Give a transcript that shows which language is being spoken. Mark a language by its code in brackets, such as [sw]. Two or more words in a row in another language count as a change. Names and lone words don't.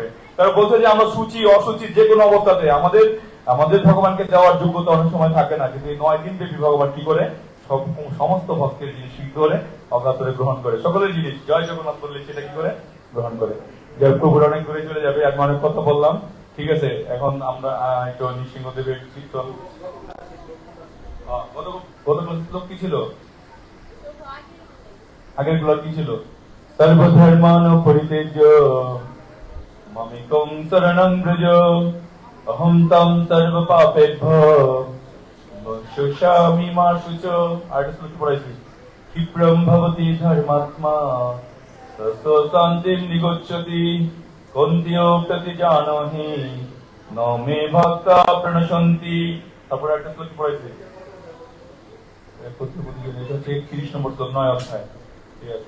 [bn] তারা বলছে যে আমরা সূচি অসুচি যে কোনো অবস্থাতে আমাদের আমাদের ভগবানকে দেওয়ার যোগ্যতা অনেক সময় থাকে না, কিন্তু এই 9 দিন ব্যাপী ভগবান কি করে সমস্ত ভক্তের জিনিস কি করে অগাতরে গ্রহণ করে, সকলের জিনিস জয় জগন্নাথ বললে সেটা কি করে গ্রহণ করে। জয় প্রভুর অনেক দূরে চলে যাবে, আমি অনেক কথা বললাম, ঠিক আছে। এখন আমরা একটু নৃসিংহদেবের কীর্তন, গত শ্লোক কি ছিল, আগের গুলো কি ছিল, [sa] সর্বধর্মান পরিত্যজ্য মামেকং শরণং ব্রজ অহং তং সর্ব পাপেভ্যো মোক্ষয়িষ্যামি মা শুচো। [bn] আরেকটা শ্লোক পড়াইছি, [sa] ক্ষিপ্রম ভবতি ধর্মাত্মা ততো শান্তিম নিগচ্ছতি কন্তিও প্রতি জানহি ন মে ভক্তা প্রণশন্তি। [bn] তারপরে একটা শ্লোক পড়াইছি, 31 নম্বর শ্লোক, 9 অধ্যায়, ঠিক আছে।